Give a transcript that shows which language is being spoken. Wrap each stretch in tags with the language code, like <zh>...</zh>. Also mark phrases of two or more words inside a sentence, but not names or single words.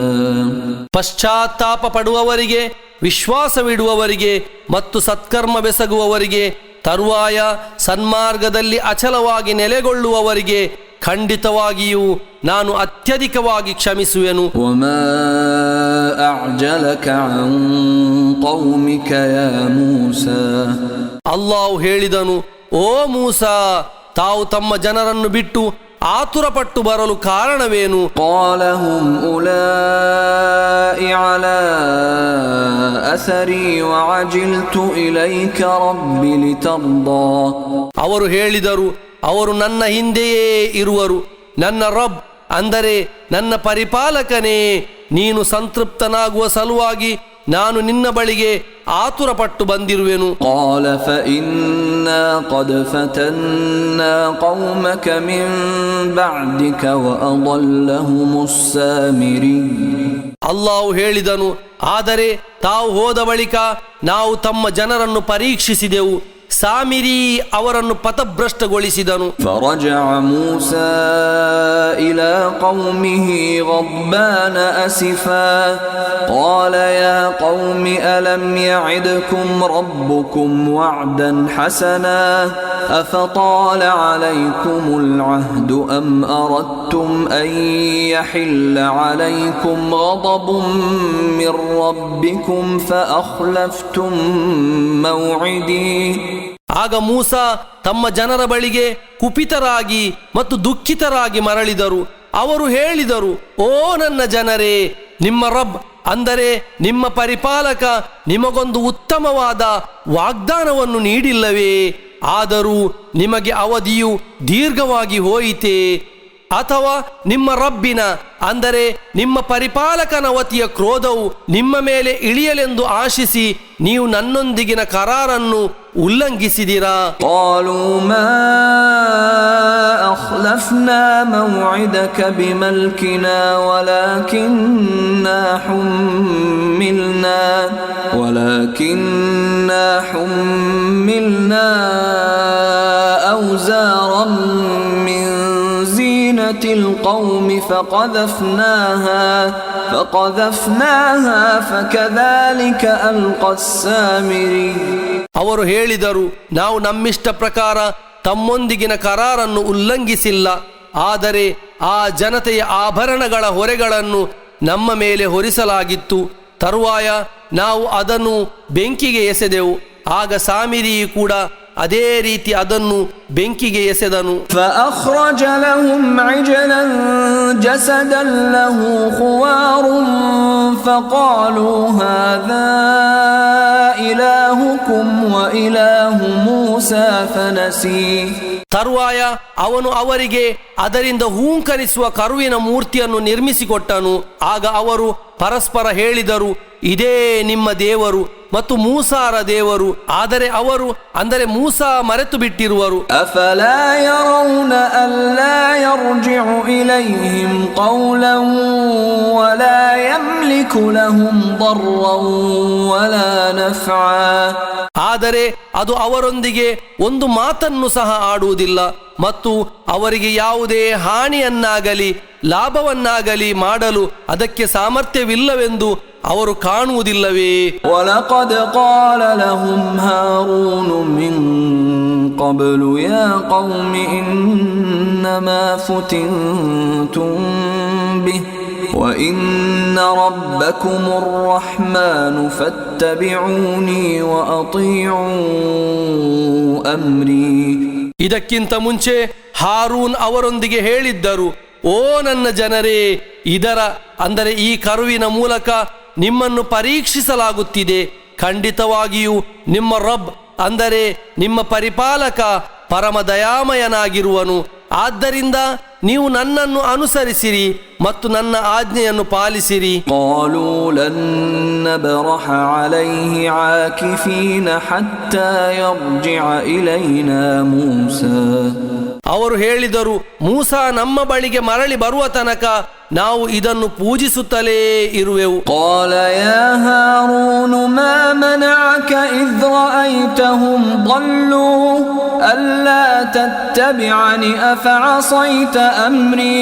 <kn>ಪಶ್ಚಾತ್ತಾಪ ಪಡುವವರಿಗೆ, ವಿಶ್ವಾಸವಿಡುವವರಿಗೆ ಮತ್ತು ಸತ್ಕರ್ಮವೆಸಗುವವರಿಗೆ, ತರುವಾಯ ಸನ್ಮಾರ್ಗದಲ್ಲಿ ಅಚಲವಾಗಿ ನೆಲೆಗೊಳ್ಳುವವರಿಗೆ ಖಂಡಿತವಾಗಿಯೂ ನಾನು ಅತ್ಯಧಿಕವಾಗಿ ಕ್ಷಮಿಸುವೆನು.</kn> <ar>وما أعجلك عن قومك يا موسى.</ar> <kn>ಅಲ್ಲಾಹು ಹೇಳಿದನು, ಓ ಮೂಸಾ, ತಾವು ತಮ್ಮ ಜನರನ್ನು ಬಿಟ್ಟು ಆತುರಪಟ್ಟು ಬರಲು ಕಾರಣವೇನು?</kn> <ar>قال هم أولئك على أثري وعجلت إليك رب لترضى.</ar> <kn>ಅವರು ಹೇಳಿದರು, ಅವರು ನನ್ನ ಹಿಂದೆಯೇ ಇರುವರು, ನನ್ನ ರಬ್ ಅಂದರೆ ನನ್ನ ಪರಿಪಾಲಕನೇ, ನೀನು ಸಂತೃಪ್ತನಾಗುವ ಸಲುವಾಗಿ ನಾನು ನಿನ್ನ ಬಳಿಗೆ ಆತುರಪಟ್ಟು ಬಂದಿರುವೆನು.</kn> <ar>قال فإنا قد فتنا قومك من بعدك وأضلهم السامري.</ar> <kn>ಅಲ್ಲಾಹು ಹೇಳಿದನು, ಆದರೆ ತಾವು ಹೋದ ಬಳಿಕ ನಾವು ತಮ್ಮ ಜನರನ್ನು ಪರೀಕ್ಷಿಸಿದೆವು, ಸಾಮಿರಿ ಅವರನ್ನು ಪಥಭ್ರಷ್ಟಗೊಳಿಸಿದನು.</kn> <ar>فرجع موسى إلى قومه غضبان أسفا قال يا قوم ألم يعدكم ربكم وعدا حسنا أفطال عليكم العهد أم أردتم أن يحل عليكم غضب من ربكم فأخلفتم موعدي.</ar> <kn>ಆಗ ಮೂಸಾ ತಮ್ಮ ಜನರ ಬಳಿಗೆ ಕುಪಿತರಾಗಿ ಮತ್ತು ದುಃಖಿತರಾಗಿ ಮರಳಿದರು. ಅವರು ಹೇಳಿದರು, ಓ ನನ್ನ ಜನರೇ, ನಿಮ್ಮ ರಬ್ ಅಂದರೆ ನಿಮ್ಮ ಪರಿಪಾಲಕ ನಿಮಗೊಂದು ಉತ್ತಮವಾದ ವಾಗ್ದಾನವನ್ನು ನೀಡಿಲ್ಲವೇ? ಆದರೂ ನಿಮಗೆ ಅವಧಿಯು ದೀರ್ಘವಾಗಿ ಹೋಯಿತೇ? ಅಥವಾ ನಿಮ್ಮ ರಬ್ಬಿನ ಅಂದರೆ ನಿಮ್ಮ ಪರಿಪಾಲಕನ ವತಿಯ ಕ್ರೋಧವು ನಿಮ್ಮ ಮೇಲೆ ಇಳಿಯಲೆಂದು ಆಶಿಸಿ ನೀವು ನನ್ನೊಂದಿಗಿನ ಕರಾರನ್ನು ಉಲ್ಲಂಘಿಸಿದಿರಾ?</kn> <ar>قالوا ما أخلفنا موعدك بملكنا ولكننا حملنا أوزارا من زينة القوم فقذفناها فكذلك ألقى السامري.</ar> <kn>ಅವರು ಹೇಳಿದರು, ನಾವು ನಮ್ಮಿಷ್ಟ ಪ್ರಕಾರ ತಮ್ಮೊಂದಿಗಿನ ಕರಾರನ್ನು ಉಲ್ಲಂಘಿಸಿಲ್ಲ, ಆದರೆ ಆ ಜನತೆಯ ಆಭರಣಗಳ ಹೊರೆಗಳನ್ನು ನಮ್ಮ ಮೇಲೆ ಹೊರಿಸಲಾಗಿತ್ತು. ತರುವಾಯ ನಾವು ಅದನ್ನು ಬೆಂಕಿಗೆ ಎಸೆದೆವು. ಆಗ ಸಾಮಿರಿ ಕೂಡ ಅದೇ ರೀತಿ ಅದನ್ನು ಬೆಂಕಿಗೆ ಎಸೆದನು.</kn> <ar>فأخرج لهم عجلا جسدا له خوار فقالوا هذا إلهكم وإله موسى فنسي.</ar> <kn>ತರುವಾಯ ಅವನು ಅವರಿಗೆ ಅದರಿಂದ ಹೂಂಕರಿಸುವ ಕರುವಿನ ಮೂರ್ತಿಯನ್ನು ನಿರ್ಮಿಸಿಕೊಟ್ಟನು. ಆಗ ಅವರು ಪರಸ್ಪರ ಹೇಳಿದರು, ಇದೇ ನಿಮ್ಮ ದೇವರು ಮತ್ತು ಮೂಸಾರ ದೇವರು. ಆದರೆ ಅವರು ಅಂದರೆ ಮೂಸಾ ಮರೆತು ಬಿಟ್ಟಿರುವರು.</kn> <ar>أفلا يرون ألا يرجع إليهم قولا ولا يملك لهم ضرا ولا نفعا.</ar> <kn>ಆದರೆ ಅದು ಅವರೊಂದಿಗೆ ಒಂದು ಮಾತನ್ನು ಸಹ ಆಡುವುದಿಲ್ಲ ಮತ್ತು ಅವರಿಗೆ ಯಾವುದೇ ಹಾನಿಯನ್ನಾಗಲಿ ಲಾಭವನ್ನಾಗಲಿ ಮಾಡಲು ಅದಕ್ಕೆ ಸಾಮರ್ಥ್ಯವಿಲ್ಲವೆಂದು ಅವರು ಕಾಣುವುದಿಲ್ಲವೇ?</kn> <ar>وَلَقَدْ قَالَ لَهُمْ هَارُونُ مِنْ قَبْلُ يَا قَوْمِ إِنَّمَا فُتِنْتُمْ بِهِ وَإِنَّ رَبَّكُمُ الرَّحْمَنُ فَاتَّبِعُونِي وَأَطِيعُوا أَمْرِي.</ar> <kn>ಇದಕ್ಕಿಂತ ಮುಂಚೆ ಹಾರೂನ್ ಅವರೊಂದಿಗೆ ಹೇಳಿದ್ದರು, ಓ ನನ್ನ ಜನರೇ, ಇದರ ಅಂದರೆ ಈ ಕರುವಿನ ಮೂಲಕ ನಿಮ್ಮನ್ನು ಪರೀಕ್ಷಿಸಲಾಗುತ್ತಿದೆ. ಖಂಡಿತವಾಗಿಯೂ ನಿಮ್ಮ ರಬ್ ಅಂದರೆ ನಿಮ್ಮ ಪರಿಪಾಲಕ ಪರಮ ದಯಾಮಯನಾಗಿರುವನು. ಆದ್ದರಿಂದ ನೀವು ನನ್ನನ್ನು ಅನುಸರಿಸಿರಿ ಮತ್ತು ನನ್ನ ಆಜ್ಞೆಯನ್ನು ಪಾಲಿಸಿರಿ.</kn> <ar>قالوا لن نبرح عليه عاكفين حتى يرجع إلينا موسى.</ar> <kn>ಅವರು ಹೇಳಿದರು, ಮೂಸಾ ನಮ್ಮ ಬಳಿಗೆ ಮರಳಿ ಬರುವ ತನಕ ನಾವು ಇದನ್ನು ಪೂಜಿಸುತ್ತಲೇ ಇರುವೆವು.</kn> <ar>قال يا هارون ما منعك إذ رأيتهم ضلوا ألا تتبعني أفعصيت أمري.</ar>